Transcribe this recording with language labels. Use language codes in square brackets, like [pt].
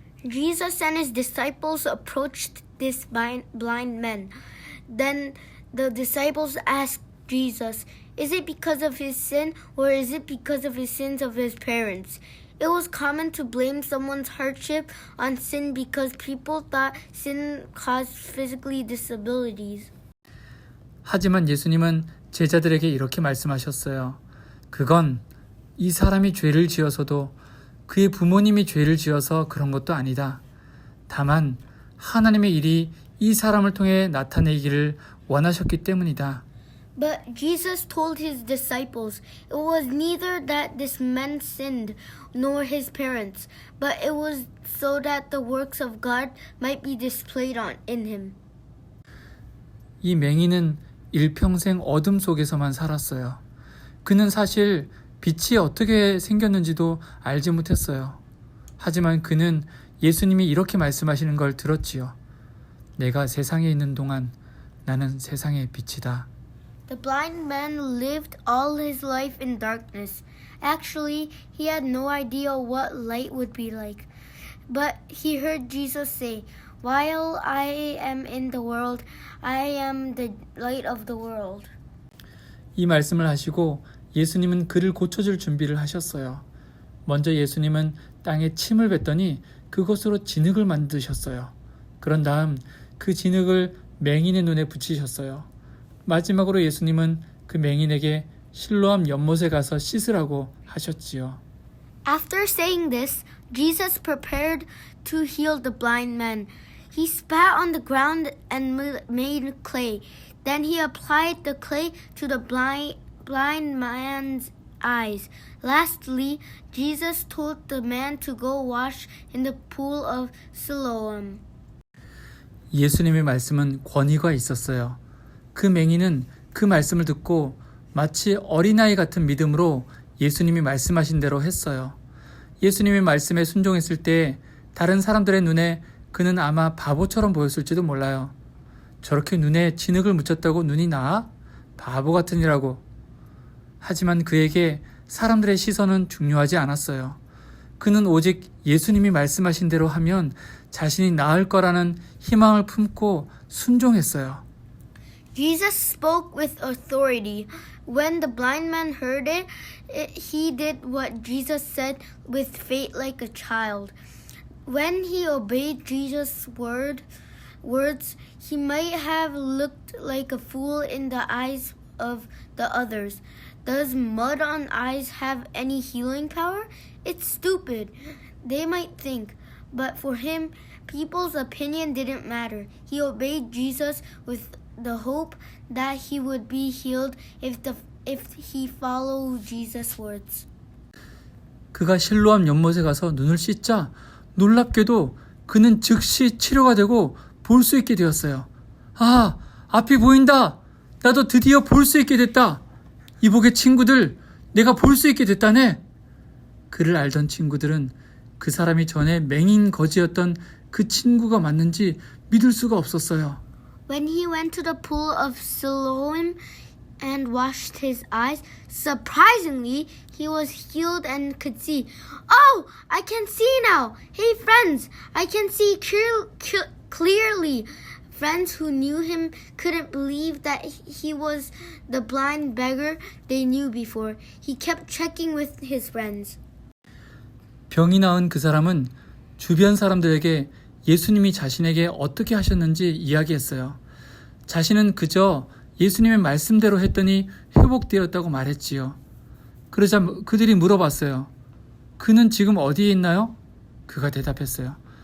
[en] Jesus and his disciples approached this blind man. Then the disciples asked Jesus, is it because of his sin or is it because of his sins of his parents? It was common to blame someone's hardship on sin because people thought sin caused physical disabilities. [ko] 하지만 예수님은 제자들에게 이렇게 말씀하셨어요. 그건 이 사람이 죄를 지어서도 그의 부모님이 죄를 지어서 그런 것도 아니다. 다만 하나님의 일이 이 사람을 통해 나타내기를 원하셨기 때문이다. [en] But Jesus told his disciples it was neither that this man sinned nor his parents, but it was so that the works of God might be displayed in him. [ko] 이 맹인은 일평생 어둠 속에서만 살았어요. 그는 사실 빛이 어떻게 생겼는지도 알지 못했어요. 하지만 그는 예수님이 이렇게 말씀하시는 걸 들었지요. 내가 세상에 있는 동안 나는 세상의 빛이다. [en] The blind man lived all his life in darkness. Actually, he had no idea what light would be like. But he heard Jesus say, "While I am in the world, I am the light of the world." [ko] 이 말씀을 하시고 예수님은 그를 고쳐줄 준비를 하셨어요. 먼저 예수님은 땅에 침을 뱉더니 그것으로 진흙을 만드셨어요. 그런 다음 그 진흙을 맹인의 눈에 붙이셨어요. 마지막으로 예수님은 그 맹인에게 실로암 연못에 가서 씻으라고 하셨지요. [en] After saying this, Jesus prepared to heal the blind man. He spat on the ground and made clay. Then he applied the clay to the blind man's eyes. Lastly, Jesus told the man to go wash in the pool of Siloam. [ko] 예수님의 말씀은 권위가 있었어요. 그 맹인은 그 말씀을 듣고 마치 어린아이 같은 믿음으로 예수님이 말씀하신 대로 했어요. 예수님의 말씀에 순종했을 때 다른 사람들의 눈에 그는 아마 바보처럼 보였을지도 몰라요. 저렇게 눈에 진흙을 묻혔다고 눈이 나아? 바보 같으니라고. 하지만 그에게 사람들의 시선은 중요하지 않았어요. 그는 오직 예수님이 말씀하신 대로 하면 자신이 나을 거라는 희망을 품고 순종했어요. [en] Jesus spoke with authority. When the blind man heard it, he did what Jesus said with faith like a child. When he obeyed Jesus' words, he might have looked like a fool in the eyes of the others. Does mud on eyes have any healing power? It's stupid, they might think. But for him, people's opinion didn't matter. He obeyed Jesus with the hope that he would be healed if he followed Jesus' words. [ko] 그가 실로암 연못에 가서 눈을 씻자 놀랍게도 그는 즉시 치료가 되고 볼 수 있게 되었어요. 아, 앞이 보인다. 나도 드디어 볼 수 있게 됐다. 이복의 친구들, 내가 볼 수 있게 됐다네. 그를 알던 친구들은 그 사람이 전에 맹인 거지였던 그 친구가 맞는지 믿을 수가 없었어요. [en] When he went to the pool of Siloam and washed his eyes, surprisingly, he was healed and could see. Oh, I can see now! Hey friends, I can see clearly. Friends who knew him couldn't believe that he was the blind beggar they knew before. He kept checking with his friends. [ko] 병이 나은 그 사람은 주변 사람들에게 예수님이 자신에게 어떻게 하셨는지 이야기했어요. 자신은 그저 예수님의 말씀대로 했더니 회복되었다고 말했지요. 그러자 그들이 물어봤어요. 그는 지금 어디에 있나요? 그가 대답했어요.